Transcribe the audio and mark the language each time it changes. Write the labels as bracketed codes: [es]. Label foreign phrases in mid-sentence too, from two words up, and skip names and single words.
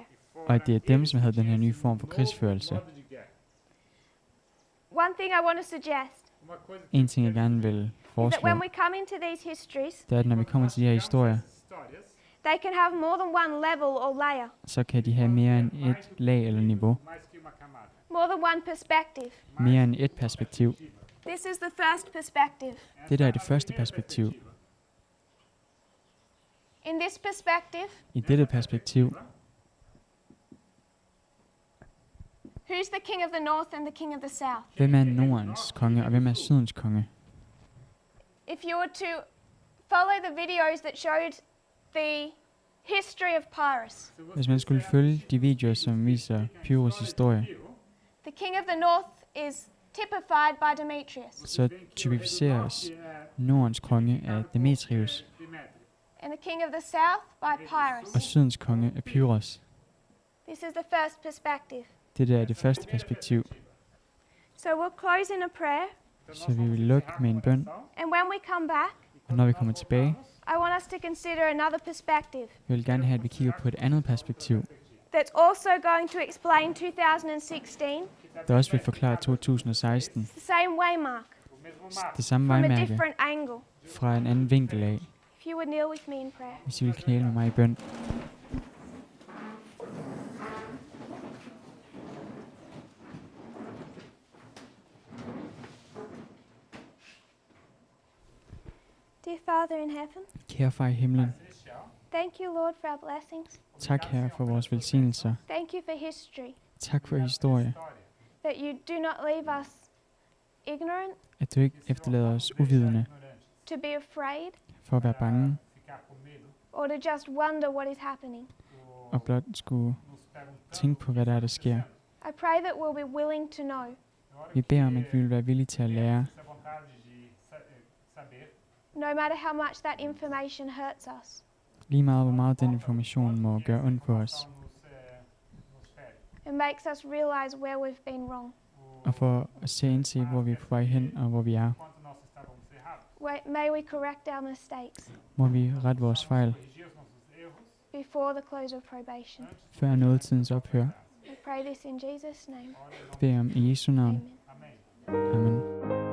[da] og at det er dem, som havde den her nye form for krigsførelse. [en] One thing I want to suggest [da] En ting, jeg gerne vil [en] is that [da] foreslå, [en] when we come into these histories, [da] det er, at når vi kommer til de her historier, [en] they can have more than one level or layer, [da] så kan de have mere end et lag eller niveau, [en] more than one perspective. [da] mere end et perspektiv. [en] This is the first perspective. [da] Det der er det første perspektiv. [en] In this perspective, [da] I dette perspektiv, [en] who's the king of the north and the king of the south? [da] hvem er Nordens konge, og hvem er Sydens konge? [en] If you were to follow the videos that showed the history of Pyrrhus, [da] Hvis man skulle følge de videoer, som viser Pyrrhus historie, [en] the king of the north is typified by Demetrius, [da] så typificeres Nordens konge af Demetrius, [en] and the king of the south by [da] og [en] Pyrrhus. [da] Sydens konge af Pyrrhus. [en] This is the first perspective. [da] Det der er det første perspektiv. [en] So we'll close in a prayer, [da] Så vi vil lukke med en bøn, [en] and when we come back, [da] og når vi kommer tilbage, [en] I want us to consider another perspective [da] vi vil gerne have, at vi kigger på et andet perspektiv, [en] that's also going to explain 2016, [da] der også vil forklare 2016, [en] the same waymark, [da] det samme [en] from a [da] vejmærke, [en] different angle. [da] fra en anden vinkel af. [en] If you would kneel with me in prayer. [da] Hvis I vil knæle med mig i bøn. [en] Dear Father in heaven, [da] Kære far i himlen, [en] thank you, Lord, for our blessings. [da] tak Herre for vores velsignelser. [en] Thank you for history, [da] Tak for historie, [en] that you do not leave us ignorant, [da] at du ikke efterlader os uvidende [en] to be afraid, [da] for at være bange, [en] or to just wonder what is happening. [da] og blot skulle tænke på, hvad der er, der sker. [en] I pray that we'll be willing to know, [da] Vi beder om, at vi vil være villige til at lære, [en] no matter how much that information hurts us. [da] lige meget hvor meget den information må gøre ondt på os, [en] It makes us realize where we've been wrong. [da] og for at se ind til, hvor vi er på vej hen, og hvor vi er. [en] May we correct our mistakes [da] Må vi rette vores fejl, [en] before the close of probation. [da] før nådetidens ophør. [en] We pray this in Jesus' name. [da] Det beder jeg om i Jesu navn. [en] Amen. [da] Amen.